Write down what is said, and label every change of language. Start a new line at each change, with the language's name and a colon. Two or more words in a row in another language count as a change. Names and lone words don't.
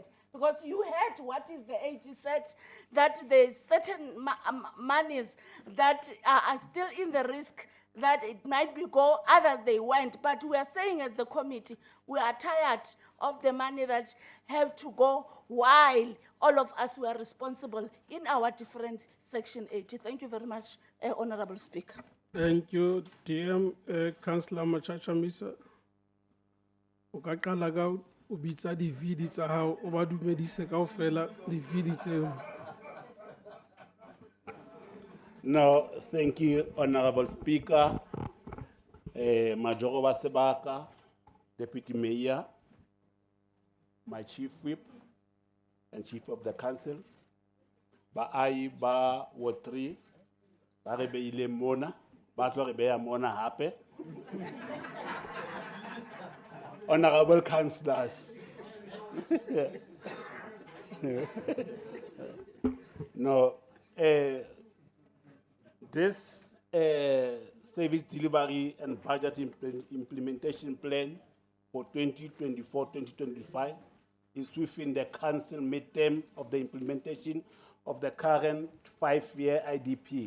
English: Because you heard what is the AG said, that there's certain monies that are still in the risk that it might be go, others they went. But we are saying as the committee, we are tired of the money that have to go while all of us were responsible in our different Section 80. Thank you very much, Honorable Speaker. Thank you, DM. Councillor Machacha Misa.
Southern Sotho: O ka qala ka o bitsa di-vidi tsa hao, o ba dumedise kaofela di-vidi tseo.
English: No, thank you, Honorable Speaker.
Southern Sotho: Majoro wa Sebaka,
English: Deputy Mayor, my Chief Whip and Chief of the Council,
Southern Sotho: Baayi ba Ward 3, ba re beile mona, ba tlo re beya mona hape.
English: Honorable Councillors. No, this service delivery and budget implementation plan for 2024-2025 is within the council midterm of the implementation of the current 5-year IDP.